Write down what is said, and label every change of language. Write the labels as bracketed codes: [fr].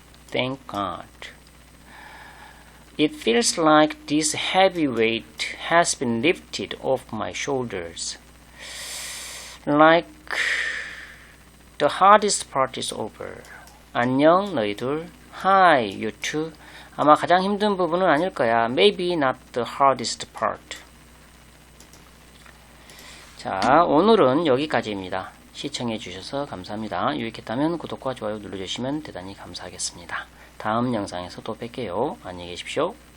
[en] Thank God. It feels like this heavy weight has been lifted off my shoulders. Like the hardest part is over. [ko] 안녕 너희들. [en] Hi you two. [ko] 아마 가장 힘든 부분은 아닐 거야. [en] Maybe not the hardest part. [ko] 자, 오늘은 여기까지입니다. 시청해 주셔서 감사합니다. 유익했다면 구독과 좋아요 눌러주시면 대단히 감사하겠습니다. 다음 영상에서 또 뵐게요. 안녕히 계십시오.